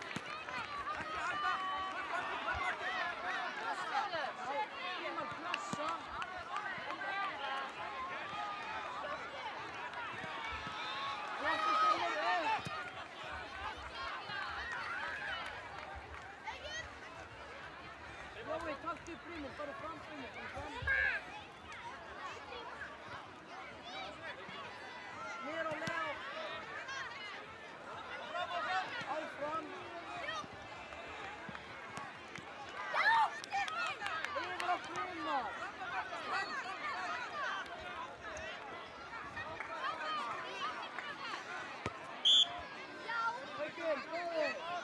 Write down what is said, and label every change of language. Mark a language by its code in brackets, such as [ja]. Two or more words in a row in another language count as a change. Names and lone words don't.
[is] Kemur pressa! Flottu Finnur upp! Jói, taktu upp Finnur, bara fram Finnur, bara fram! [sv] Ner och Leo! [is] Áfram! Yfir á Finnur! Haukur, góður!